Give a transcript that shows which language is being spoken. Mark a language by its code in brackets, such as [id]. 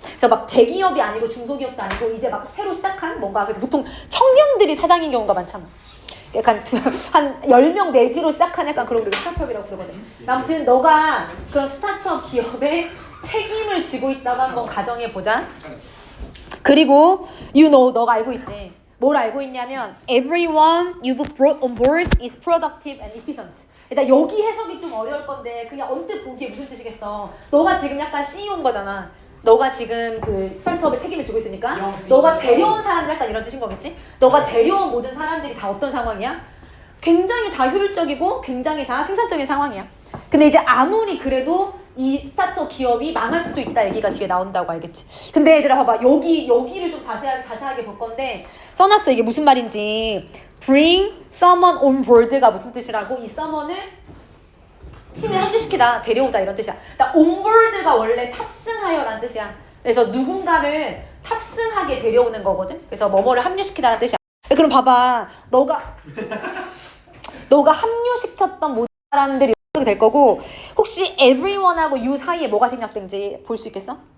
[ko] 그래서 막 대기업이 아니고 중소기업도 아니고 이제 막 새로 시작한 뭔가. 그래서 보통 청년들이 사장인 경우가 많잖아. 약간 한 10명 내지로 시작한 약간 그런 우리가 스타트업이라고 부르거든. 아무튼 너가 그런 스타트업 기업에 책임을 지고 있다고 한번 가정해보자. 그리고 너가 알고 있지. 뭘 알고 있냐면 [en] everyone you've brought on board is productive and efficient. [ko] 일단 여기 해석이 좀 어려울 건데 그냥 언뜻 보기에 무슨 뜻이겠어. 너가 지금 약간 CEO인 거잖아. 너가 지금 그 스타트업의 책임을 지고 있으니까 너가 데려온 사람들 약간 이런 뜻인 거겠지? 너가 데려온 모든 사람들이 다 어떤 상황이야? 굉장히 다 효율적이고 굉장히 다 생산적인 상황이야. 근데 이제 아무리 그래도 이 스타트업 기업이 망할 수도 있다 얘기가 뒤에 나온다고 알겠지? 근데 얘들아 봐봐. 여기를 좀 자세하게 볼 건데 써놨어. 이게 무슨 말인지. [en] Bring someone on board가 [ko] 무슨 뜻이라고? 이 someone을 팀에 합류시키다, 데려오다 이런 뜻이야. 그러니까 onboard가 원래 탑승하여라는 뜻이야. 그래서 누군가를 탑승하게 데려오는 거거든. 그래서 뭐뭐를 합류시키다라는 뜻이야. 그럼 봐봐. 너가 합류시켰던 모든 사람들이 어떻게 될 거고 혹시 everyone하고 you 사이에 뭐가 생략된지 볼 수 있겠어?